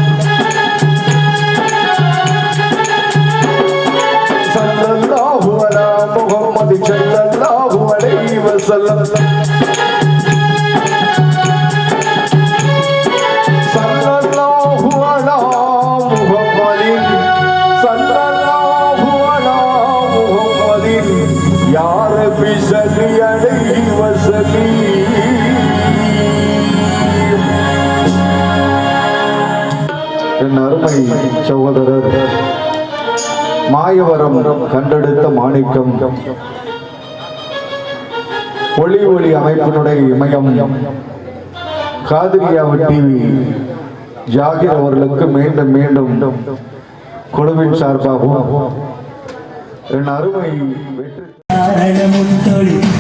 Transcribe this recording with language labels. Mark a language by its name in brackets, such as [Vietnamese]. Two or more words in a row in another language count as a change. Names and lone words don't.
[Arabic] صلى الله على محمد صلى الله عليه وسلم صلى الله على محمد صلى الله على محمد يا ربي صل عليه وسلم. [Tamil] என் அருமை சகோதரர் மாயவரம் கண்டெடுத்த மாணிக்கம் ஒளி ஒளி அமைப்பினுடைய இமயம் காதிரியாவு டிவி ஜாகிர் அவர்களுக்கு மீண்டும் மீண்டும் குழுவின் சார்பாகவும் என் அருமை வெற்றி